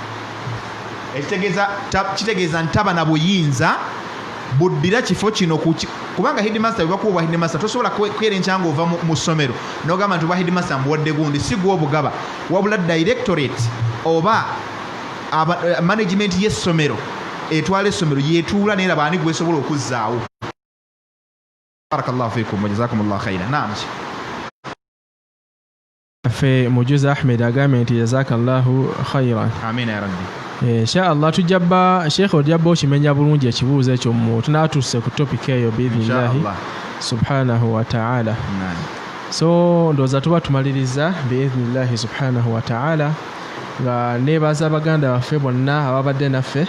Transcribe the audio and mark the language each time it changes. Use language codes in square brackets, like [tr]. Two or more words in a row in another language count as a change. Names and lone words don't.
[lg] Kitegeeza ntaba na buyinza buddira kifo kino kubanga headmaster bwebakuwa headmaster tosobola kwerenca nga ova mu ssomero n'ogamba nti oba headmaster mbuwadde gundi si gwe obugaba wabula directorate oba management y'essomero etwala essomero yetuula naye laba ani gwesobola okuzzaawo. [ar] بارك الله فيكم وجزاكم الله خيرا. Naam. [lg] Fe Mujuzi Ahmed agambye nti [ar] جزاك الله خيرا. آمين يا ربي. إن شاء الله [lg] tujjaba Sheikh ojjaba okimenya bulungi ekibuuzo ekyo tunatuuse ku topic eyo [ar] بإذن الله سبحانه وتعالى. [lg] So ndoza tuba tumaliriza [ar] بإذن الله سبحانه وتعالى [lg] nga nebaza baganda baffe bonna ababadde naffe.